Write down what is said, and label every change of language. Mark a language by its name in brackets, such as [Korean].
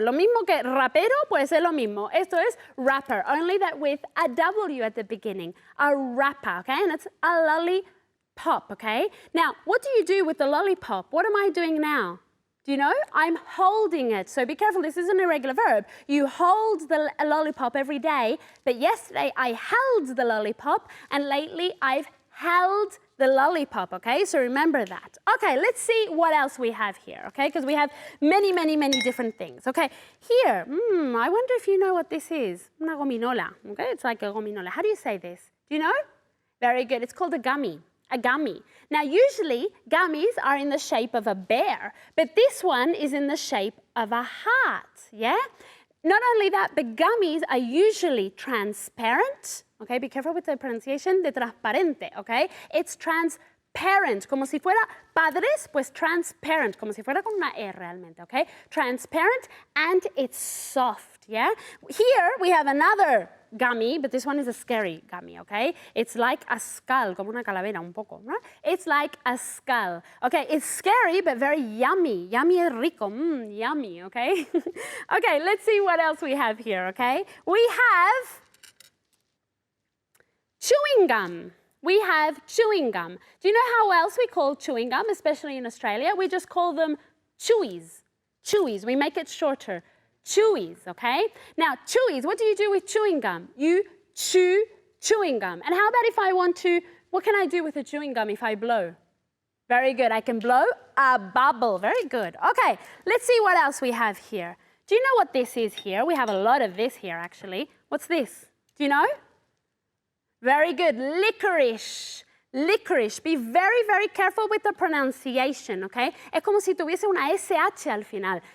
[Spanish] Lo mismo que rapero, puede ser lo mismo. Esto es [English] wrapper, only that with a W at the beginning. A wrapper, okay? And it's a lollipop, okay? Now, what do you do with the lollipop? What am I doing now? Do you know? I'm holding it. So be careful, this is an irregular verb. You hold the lollipop every day, but yesterday I held the lollipop, and lately I've held the lollipop, okay? So remember that. Okay, let's see what else we have here, okay? Because we have many different things, okay? Here, I wonder if you know what this is. Una gominola, okay? It's like a gominola. How do you say this? Do you know? Very good. It's called a gummy. A gummy. Now, usually, gummies are in the shape of a bear, but this one is in the shape of a heart, yeah? Not only that, but gummies are usually transparent, okay? Be careful with the pronunciation [Spanish] de transparente, [English] okay? It's transparent, [Spanish] como si fuera padres, pues transparent, como si fuera con una E realmente, okay? [English] Transparent, and it's soft, yeah? Here we have another gummy, but this one is a scary gummy, okay? It's like a skull, [Spanish] como una calavera un poco, [English] right? It's like a skull. Okay, it's scary, but very yummy. Yummy [Spanish] es rico, [English] yummy, okay? Okay, let's see what else we have here, okay? We have chewing gum. We have chewing gum. Do you know how else we call chewing gum, especially in Australia? We just call them chewies. Chewies, we make it shorter. Chewies, okay? Now, chewies, what do you do with chewing gum? You chew chewing gum. And how about if I want to, what can I do with a chewing gum if I blow? Very good. I can blow a bubble. Very good. Okay, let's see what else we have here. Do you know what this is here? We have a lot of this here, actually. What's this? Do you know? Very good. Licorice. Licorice. Be very, very careful with the pronunciation, okay? [Spanish] Es como si tuviese una SH al final.